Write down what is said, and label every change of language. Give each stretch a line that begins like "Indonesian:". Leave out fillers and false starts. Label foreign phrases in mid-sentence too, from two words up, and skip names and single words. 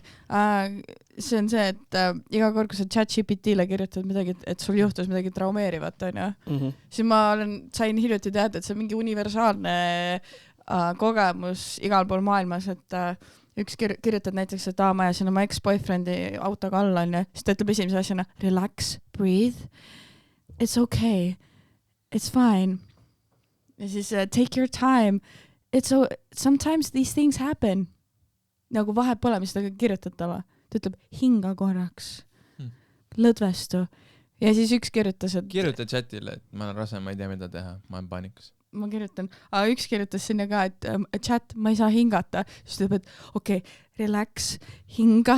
Estonian: See on see, et iga kord, kui sa ChatGPT-le kirjutad midagi, et sul juhtus midagi traumeerivat, on ju, siis ma sain hiljuti teada, et see on mingi universaalne kogemus igal pool maailmas, et üks kirjutad näiteks, et ma ajasin oma ex-boyfriendi autoga alla, on ju, siis ta ütleb esimese asjana,
English: relax, breathe, it's okay, it's fine.
Estonian: Ja siis
English: take your time, sometimes these things happen.
Estonian: Nagu vahet pole, mis ta kirjutad talle. Ta ütleb, hinga korraks, lõdvestu. Ja siis üks kirjutas, et... Kirjuta chatile, et ma olen rase, ma ei tea, mida teha, ma olen paanikas. Ma kirjutan, aga üks kirjutas sinna ka, et chat, ma ei saa hingata. Siis ta ütleb, et okei, relax, hinga.